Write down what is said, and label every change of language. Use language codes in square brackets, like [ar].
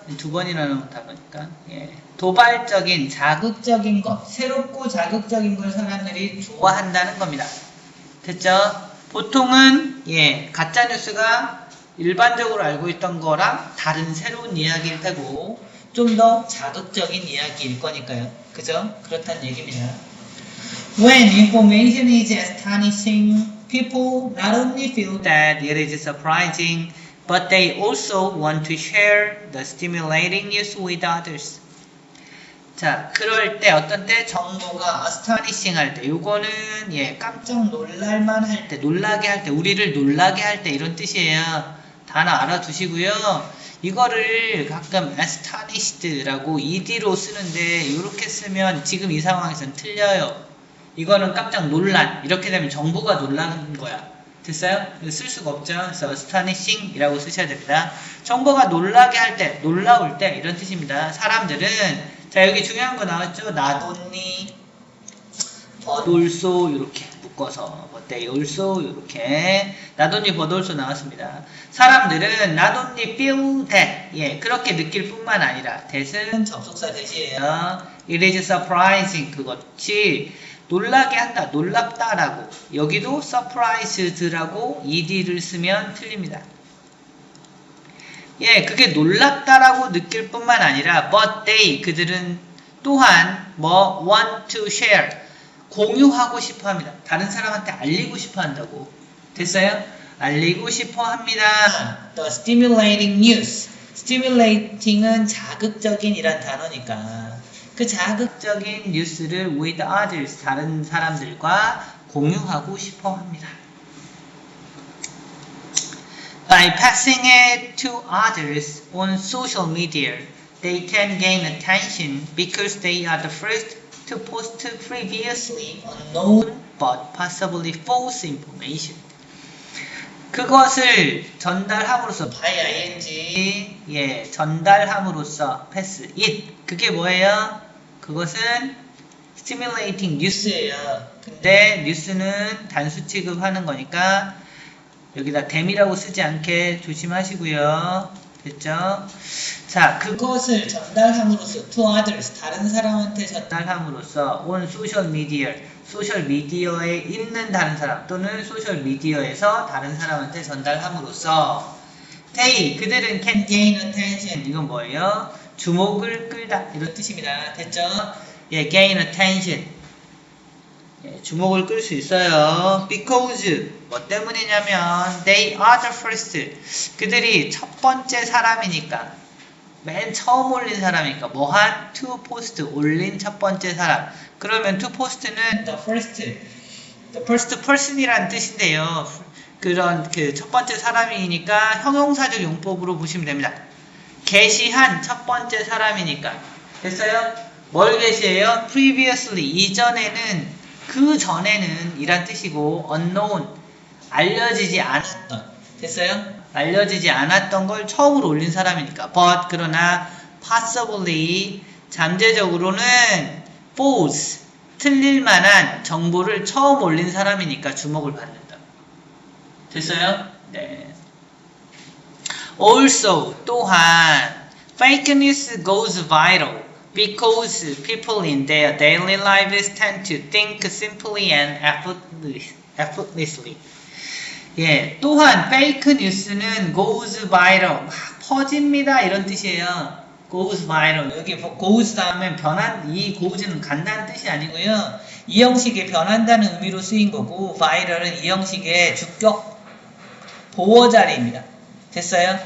[ko] 두 번이나 나온다 보니까. 예. 도발적인, 자극적인 것, 새롭고 자극적인 걸 사람들이 좋아한다는 겁니다. 됐죠? 보통은, 예, 가짜뉴스가 일반적으로 알고 있던 거랑 다른 새로운 이야기일 테고, 좀 더 자극적인 이야기일 거니까요. 그죠? 그렇다는 얘기입니다. [en] When information is astonishing, people not only feel that it is surprising, but they also want to share the stimulating news with others. [ko] 자, 그럴 때 어떤 때 정보가 astonishing 할 때, 요거는 예, 깜짝 놀랄만 할 때, 놀라게 할 때, 우리를 놀라게 할 때 이런 뜻이에요. 단어 알아두시고요. 이거를 가끔 astonished라고 ed로 쓰는데 이렇게 쓰면 지금 이 상황에서는 틀려요. 이거는 깜짝 놀란, 이렇게 되면 정보가 놀라는 거야. 됐어요? 쓸 수가 없죠. 그래서 astonishing 이라고 쓰셔야 됩니다. 정보가 놀라게 할 때, 놀라울 때 이런 뜻입니다. 사람들은 자, 여기 중요한 거 나왔죠? not only, but also 이렇게 묶어서 but they also 이렇게 not only but also 나왔습니다. 사람들은 not only feel that, 예, 그렇게 느낄 뿐만 아니라 that은 접속사 대시예요. It is surprising, 그것이 놀라게 한다, 놀랍다라고. 여기도 surprised라고 ed를 쓰면 틀립니다. 예, 그게 놀랍다라고 느낄 뿐만 아니라 but they, 그들은 또한 뭐 want to share, 공유하고 싶어 합니다. 다른 사람한테 알리고 싶어 한다고. 됐어요? 알리고 싶어 합니다. [en] The stimulating news. [ko] stimulating은 자극적인 이란 단어니까 그 자극적인 뉴스를 with others, 다른 사람들과 공유하고 싶어 합니다. [en] By passing it to others on social media, they can gain attention because they are the first to post previously unknown but possibly false information. [ko] 그것을 전달함으로써 by ing, 예, 전달함으로써 pass it. 그게 뭐예요? 그것은 stimulating news예요. 근데 뉴스는 단수 취급하는 거니까 여기다 them이라고 쓰지 않게 조심하시고요. 됐죠? 자, 그것을 전달함으로써 to others, 다른 사람한테 전달함으로써 on social media, 소셜 미디어에 있는 다른 사람 또는 소셜 미디어에서 다른 사람한테 전달함으로써 they, 그들은 can gain attention, 이건 뭐예요? 주목을 끌다, 이런 뜻입니다. 됐죠? 예, gain attention, 예, 주목을 끌 수 있어요. because, 뭐 때문이냐면 they are the first, 그들이 첫 번째 사람이니까, 맨 처음 올린 사람이니까 뭐한? to post, 올린 첫 번째 사람. 그러면 to post는 the first person이라는 뜻인데요. 그런 그 첫 번째 사람이니까 형용사적 용법으로 보시면 됩니다. 게시한 첫 번째 사람이니까. 됐어요? 뭘 게시해요? previously, 이전에는, 그 전에는 이란 뜻이고 unknown, 알려지지 않았던. 됐어요? 알려지지 않았던 걸 처음으로 올린 사람이니까. but, 그러나 possibly, 잠재적으로는 false, 틀릴 만한 정보를 처음 올린 사람이니까 주목을 받는다. 됐어요? 네. [en] Also, 또한 fake news goes viral because people in their daily lives tend to think simply and effortlessly. [ko] 예, 또한 fake news는 goes viral, 막 퍼집니다, 이런 뜻이에요. goes viral. 여기 goes 다음에 변한, 이 goes는 간다는 뜻이 아니고요. 이 형식의 변한다는 의미로 쓰인 거고, viral은 이 형식의 주격 보어자리입니다. 됐어요?